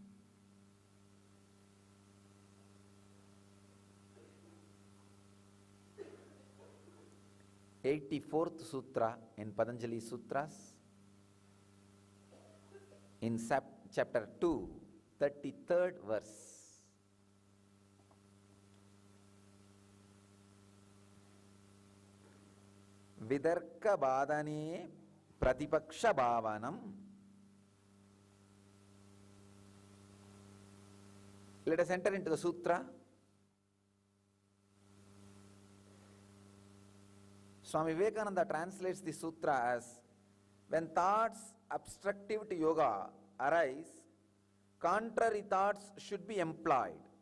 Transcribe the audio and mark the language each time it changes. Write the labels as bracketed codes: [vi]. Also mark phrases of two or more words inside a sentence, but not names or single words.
[en] The 84th Sutra in Patanjali Sutras, in chapter 2, 33rd verse. [sa] Vidarka badane pratipaksha bhavanam. [en] Let us enter into the sutra. Swami Vivekananda translates the sutra as, when thoughts obstructive to yoga arise, contrary thoughts should be employed.